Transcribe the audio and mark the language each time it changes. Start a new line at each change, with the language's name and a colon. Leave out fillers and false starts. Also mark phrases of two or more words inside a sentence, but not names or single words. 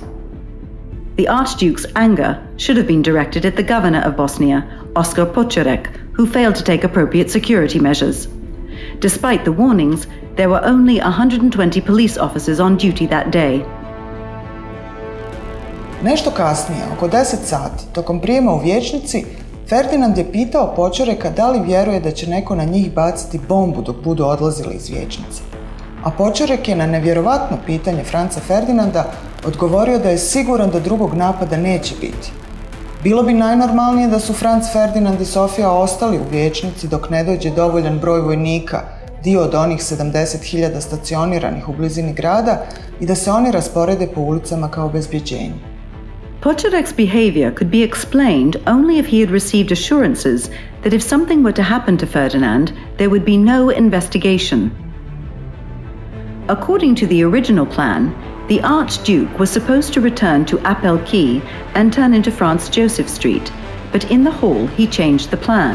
English: The Archduke's anger should have been directed at the governor of Bosnia, Oskar Poćorek, who failed to take appropriate security measures. Despite the warnings, there were only 120 police officers on duty that day.
Bosnian: Nešto kasnije, oko 10 sati, tokom prijema u vijećnici, Ferdinand je pitao Počoreka da li vjeruje da će neko na njih baciti bombu dok budu odlazili iz vijećnice. A Počorek je na nevjerovatno pitanje Franca Ferdinanda odgovorio da je siguran da drugog napada neće biti. Bilo bi najnormalnije da su Franc Ferdinand i Sofija ostali u vijećnici dok ne dođe dovoljan broj vojnika, dio od onih 70.000 stacioniranih u blizini grada, i da se oni rasporede po ulicama kao obezbjeđenje.
English: Počorek's behavior could be explained only if he had received assurances that if something were to happen to Ferdinand, there would be no investigation. According to the original plan, the Archduke was supposed to return to Appel Quay and turn into Franz Joseph Street, but in the hall he changed the plan.